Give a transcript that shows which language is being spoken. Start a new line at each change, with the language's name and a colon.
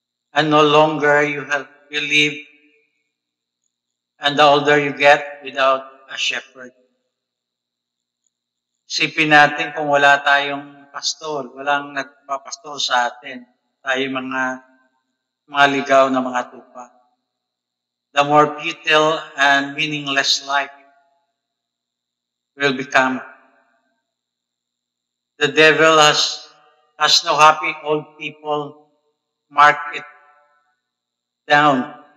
English: And no longer you live, and the older you get, without a shepherd.
Filipino: Isipin natin kung wala tayong pastor, walang nagpapastor sa atin, tayo mga ligaw na mga tupa.
English: The more futile and meaningless life will become. The devil has no happy old people mark it down